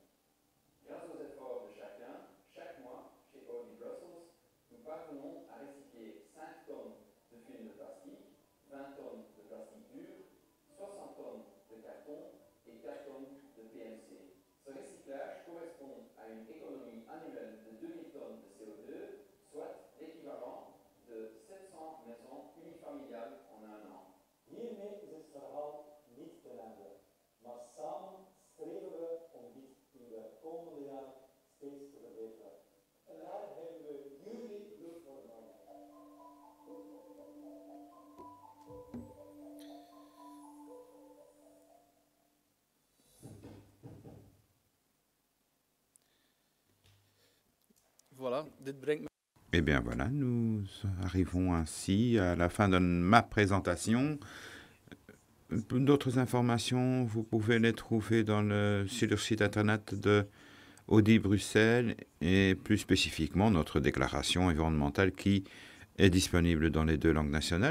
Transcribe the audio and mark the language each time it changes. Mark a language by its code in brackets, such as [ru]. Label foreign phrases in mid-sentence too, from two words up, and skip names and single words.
[fr] Grâce aux efforts de chacun, chaque mois, chez Audi Brussels, nous parvenons à recycler 5 tonnes de film de plastique, 20 tonnes de plastique dur, 60 tonnes de carton et 4 tonnes de PMC. Ce recyclage correspond à une économie annuelle de 2000 tonnes de CO2, soit l'équivalent de 700 maisons unifamiliales en un an. [nl] Hiermee is het verhaal niet ten einde, maar samen streven we om dit in de komende jaren steeds te verbeteren. En daar hebben we jullie hulp voor nodig. Voilà, dit brengt me. [fr] Eh bien voilà, nous arrivons ainsi à la fin de ma présentation. D'autres informations, vous pouvez les trouver sur le site internet de Audi Bruxelles et plus spécifiquement notre déclaration environnementale qui est disponible dans les 2 langues nationales.